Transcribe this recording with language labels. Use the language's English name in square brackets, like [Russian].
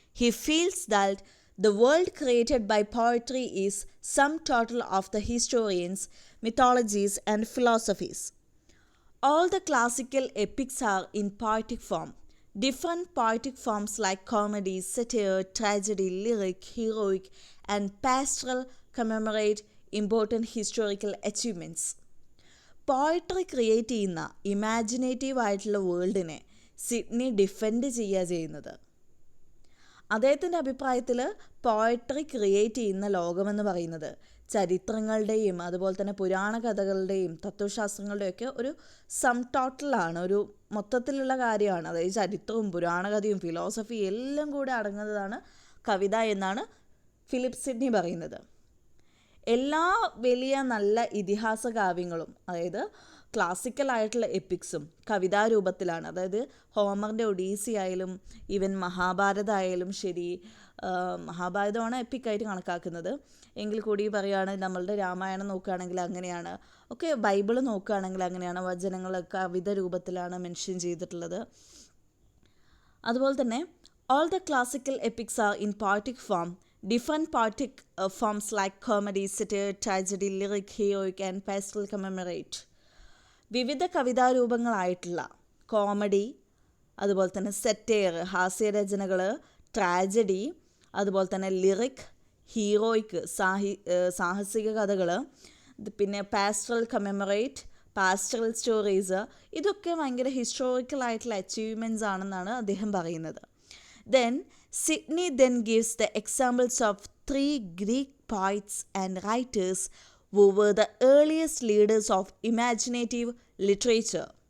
[English] He feels that the world created by poetry is sum total of the historians, mythologies, and philosophies. All the classical epics are in poetic form. Different poetic forms like comedy, satire, tragedy, lyric, heroic, and pastoral commemorate important historical achievements. [Malayalam] Poetry create ചെയ്യുന്ന imaginative ആയിട്ടുള്ള വേൾഡിനെ Sydney defend ചെയ്യുന്നത്. അദ്ദേഹത്തിൻ്റെ അഭിപ്രായത്തിൽ poetry create ചെയ്യുന്ന ലോകമെന്ന് പറയുന്നത് ചരിത്രങ്ങളുടെയും അതുപോലെ തന്നെ പുരാണ കഥകളുടെയും തത്വശാസ്ത്രങ്ങളുടെയൊക്കെ ഒരു സം ടോട്ടലാണ്, ഒരു മൊത്തത്തിലുള്ള കാര്യമാണ്. അതായത് ചരിത്രവും പുരാണകഥയും ഫിലോസഫി എല്ലാം കൂടെ അടങ്ങുന്നതാണ് കവിത എന്നാണ് ഫിലിപ്പ് സിഡ്നി പറയുന്നത്. എല്ലാ വലിയ നല്ല ഇതിഹാസ കാവ്യങ്ങളും, അതായത് ക്ലാസിക്കലായിട്ടുള്ള എപ്പിക്സും കവിതാരൂപത്തിലാണ്. അതായത് ഹോമറിൻ്റെ ഒഡീസി ആയാലും ഈവൻ മഹാഭാരതമായാലും ശരി, മഹാഭാരതമാണ് എപ്പിക്കായിട്ട് കണക്കാക്കുന്നത് എങ്കിൽ കൂടി പറയുകയാണെങ്കിൽ നമ്മളുടെ രാമായണം നോക്കുകയാണെങ്കിൽ അങ്ങനെയാണ്, ഒക്കെ ബൈബിൾ നോക്കുകയാണെങ്കിൽ അങ്ങനെയാണ്, വചനങ്ങൾ കവിത രൂപത്തിലാണ് മെൻഷൻ ചെയ്തിട്ടുള്ളത്. അതുപോലെ തന്നെ [English] all the classical epics are in poetic form. Different poetic forms like comedy, satire, tragedy, lyric, heroic, and pastoral commemorate. [Malayalam] വിവിധ കവിതാരൂപങ്ങളായിട്ടുള്ള കോമഡി, അതുപോലെ തന്നെ സെറ്റയർ ഹാസ്യരചനകൾ, ട്രാജഡി, അതുപോലെ തന്നെ ലിറിക്, ഹീറോയിക്ക് സാഹസിക കഥകൾ, പിന്നെ പാസ്റ്ററൽ കമ്മെമറേറ്റ്, പാസ്റ്ററൽ സ്റ്റോറീസ്, ഇതൊക്കെ ഭയങ്കര ഹിസ്റ്റോറിക്കലായിട്ടുള്ള അച്ചീവ്മെൻറ്റ്സ് ആണെന്നാണ് അദ്ദേഹം പറയുന്നത്. [English] Then Sidney then gives the examples of 3 Greek poets and writers who were the earliest leaders of imaginative literature.